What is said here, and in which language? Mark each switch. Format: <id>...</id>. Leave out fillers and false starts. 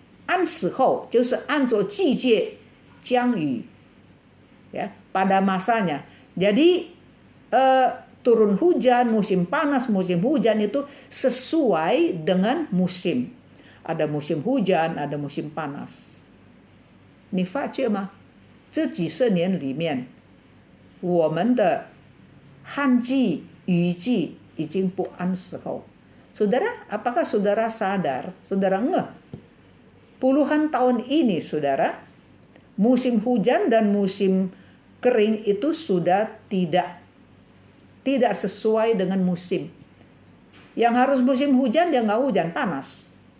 <zh>按时候就是按照季节降雨，</zh> <id>ya, pada masanya. Jadi turun hujan, musim panas, musim hujan itu sesuai dengan musim. Ada musim hujan, ada musim panas.</id> <zh>你发觉吗？这几十年里面，我们的旱季、雨季已经不按时候。</zh> <id>Saudara, apakah saudara sadar, saudara ngeh, puluhan tahun ini saudara, musim hujan dan musim kering itu sudah tidak sesuai dengan musim. Yang harus musim hujan dia nggak hujan, panas.</id>